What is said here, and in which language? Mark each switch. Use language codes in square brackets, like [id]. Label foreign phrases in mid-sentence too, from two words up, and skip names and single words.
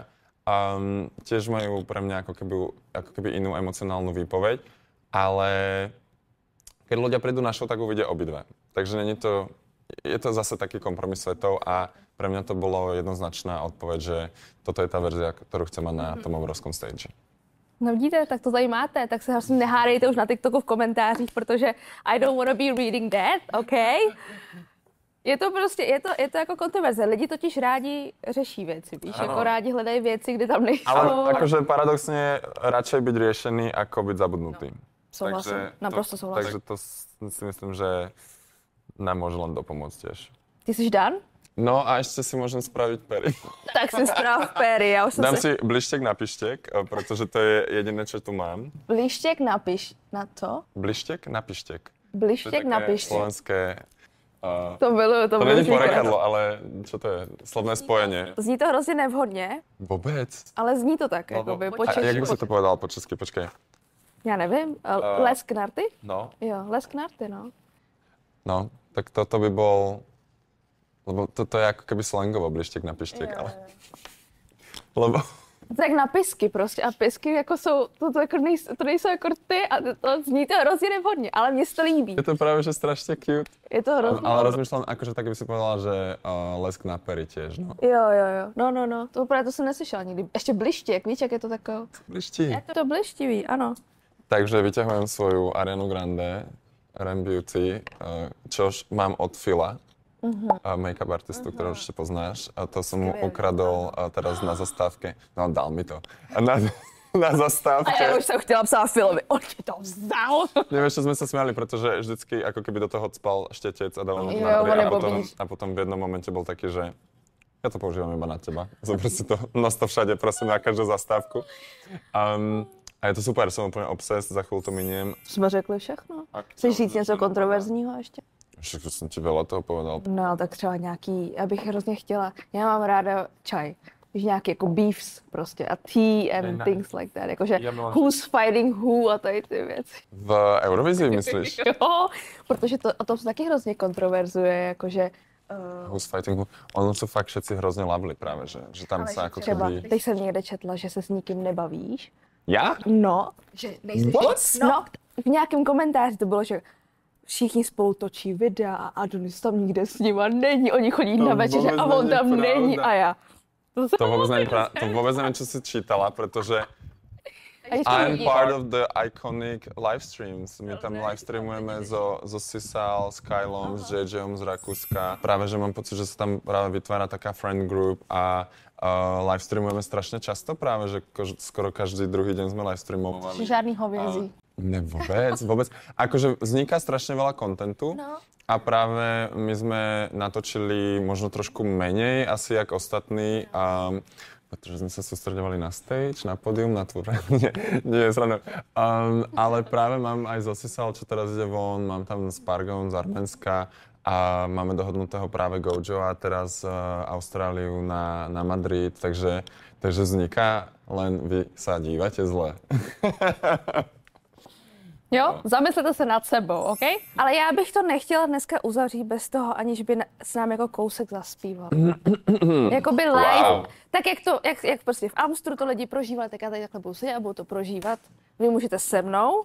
[sk] Tiež majú pre mňa ako keby inú emocionálnu výpoveď, ale keď ľudia prídu na show, tak uvidia obidve. Takže je to zase taký kompromis svetov a pre mňa to bolo jednoznačná odpoveď, že toto je tá verzia, ktorú chcem mať na tom obrovskom stage. [cs] No vidíte, tak to tady máte, tak se vlastně nehádejte už na TikToku v komentářích, protože [en] I don't wanna be reading that, [cs] OK? Je to prostě, je to jako kontroverze. Lidi totiž rádi řeší věci, víš, ano. Jako rádi hledají věci, kde tam nejsou. [sk] Ale akože paradoxne radšej byť riešený, ako byť zabudnutý. [cs] No, souhlasím, naprosto souhlasím. [sk] Takže to si myslím, že nám môže len dopomôcť tiež. [cs] Ty jsi Dan? [sk] No a ešte si môžem spraviť pery. Tak si sprav pery. Ja už dám si blištek na pištek, pretože to je jediné, čo tu mám. Blištek na to? Blištek na pištek. Blištek na pištek. Slovenské... To není porekadlo, ale čo to je? Slovné spojenie. [cs] Zní to hrozně nevhodně. [sk] Vôbec. [cs] Ale zní to tak, jakoby po česky. [sk] A jak by si to povedal po česky? [cs] Počkej. Já nevím. Lesknarty? No. Jo, lesknarty, no. No, [sk] tak toto by bol... Lebo toto je ako keby slangovo, blištek na pištek, ale... Lebo... [cs] Tak na pisky prostě a pisky jako jsou, to nejsou jako ty a to zní to hrozně nevhodně, ale mně se to líbí. Je to právě, že strašně cute. Je to hrozně. [sk] Ale rozmýšľam, akože tak by si povedala, že lesk na pery tiež, no. [cs] Jo, no, to právě to jsem neslyšela nikdy. Ještě blištěk, víš, jak je to takové? Bliští. Je to blištivý, ano. [sk] Takže vyťahujem svoju Arianu Grande, Ram Beauty, čož mám od Fila. Make-up artistu, ktorého určite poznáš. A to som mu ukradol teraz na zastávke. No, dal mi to. Na zastávke. [cs] A ja už som chtěla psát Filovi. On ti to vzal. [sk] Nevieš, čo sme sa smiali, pretože vždycky ako keby do toho cpal štetec a dal mu to a potom v jednom momente bol taký, že ja to používam iba na teba. Zober si to, nos to všade, prosím, na každú zastávku. A je to super, som úplne obses, za chvíľu to miniem. [cs] Jsme řekli všechno. Chceš říct něco kontroverzního ještě? [sk] Však som ti veľa toho povedal. [cs] No, tak třeba nějaký, já bych hrozně chtěla, já mám ráda čaj. Víš, nějaký jako beefs prostě a [en] tea and things like that. [cs] Jakože [en] who's fighting who [cs] a tady ty věci. [sk] V Eurovízii myslíš? [cs] Jo, protože to, o tom se taky hrozně kontroverzuje, jakože... [en] Who's fighting who? [sk] Ono sú fakt všetci hrozně lavli právě, že tam sa ako třeba, keby... [cs] teď jsem někde četla, že se s nikým nebavíš, Já? No, že nejsi. No, v nějakém komentáři to bylo, že všichni spolu točí videa a Adonis tam nikde s nima není, oni chodí na večeře a on tam není a já. [sk] To vůbec nevím, co jsi čítala, protože [en] I'm part of the iconic live streams. [sk] My tam live streamujeme zo Sisal, s Kylom, s JJom z Rakúska. Práve, že mám pocit, že sa tam práve vytvára taká friend group a live streamujeme strašne často práve, že skoro každý druhý deň sme live streamovali. [cs] Žádný hovězí. [sk] Ne, vôbec. Akože vzniká strašne veľa kontentu. No. A práve my sme natočili možno trošku menej asi jak ostatní, pretože sme sa sústredovali na stage, na pódium, na tvorenie. Nie, sranda. Ale práve mám aj zo Sisal, čo teraz ide von, mám tam s Pargom z Arménska a máme dohodnutého práve Gojo a teraz Austráliu na Madrid, takže vzniká, len vy sa dívate zle. [cs] Jo, zamyslete se nad sebou, OK? Ale já bych to nechtěla dneska uzavřít bez toho, aniž by s nám jako kousek zaspíval. Jakoby live. Wow. Tak jak prostě v Amstru to lidi prožívali, tak já tady takhle budu sedět a budu to prožívat. Vy můžete se mnou.